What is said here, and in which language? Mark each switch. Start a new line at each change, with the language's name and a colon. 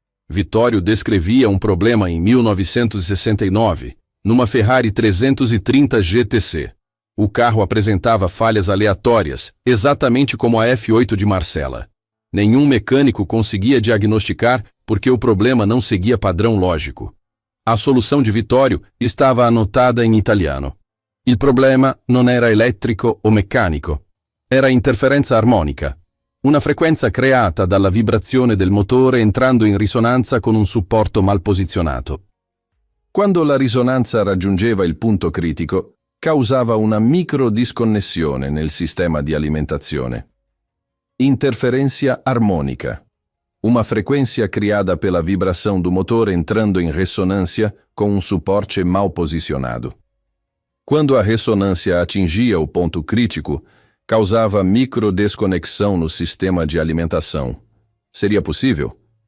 Portuguese: Vitório descrevia um problema em 1969, numa Ferrari 330 GTC. O carro apresentava falhas aleatórias, exatamente como a F8 de Marcela. Nenhum mecânico conseguia diagnosticar porque o problema não seguia padrão lógico. A solução de Vitório estava anotada em italiano.
Italian: Il problema non era elettrico o meccanico, era interferenza armonica, una frequenza creata dalla vibrazione del motore entrando in risonanza con un supporto mal posizionato. Quando la risonanza raggiungeva il punto critico, causava una microdisconnessione nel sistema di alimentazione.
Portuguese: Interferência armônica. Uma frequência criada pela vibração do motor entrando em ressonância com um suporte mal posicionado. Quando a ressonância atingia o ponto crítico, causava microdesconexão no sistema de alimentação. Seria possível?